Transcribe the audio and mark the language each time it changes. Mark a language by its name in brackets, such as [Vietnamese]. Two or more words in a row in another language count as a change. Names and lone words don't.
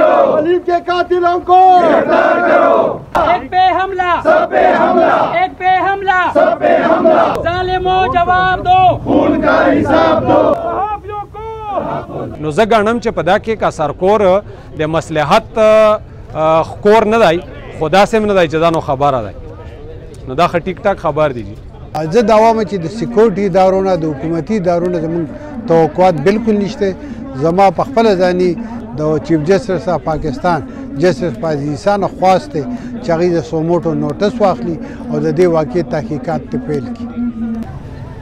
[Urdu] کرو، ولید کے قاتلوں کو گرفتار کرو. ایک پہ حملہ, سب پہ حملہ, ایک پہ حملہ, سب پہ حملہ, ظالمو جواب دو, خون کا حساب دو. صحافیوں کو [Pashto] نو زه ګڼم چې په دا کې که سرکور د مصلحت کور نه دی خو داسې هم نه دی چې دا نو خبره دی نو دا ښه ټیک ټاک خبر دی زه دا وایم چې د سکیورټي ادارو نه د حکومتي ادارو نه زموږ توقعات بالکل نشته زما په خپله ځاني د چیف جسټس اف پاکستان جسټس قاضي عیسی نه خواست دی چې هغوی د سوموټو نوټس واخلي او د دې واقعې تحقیقات ته پیل کړي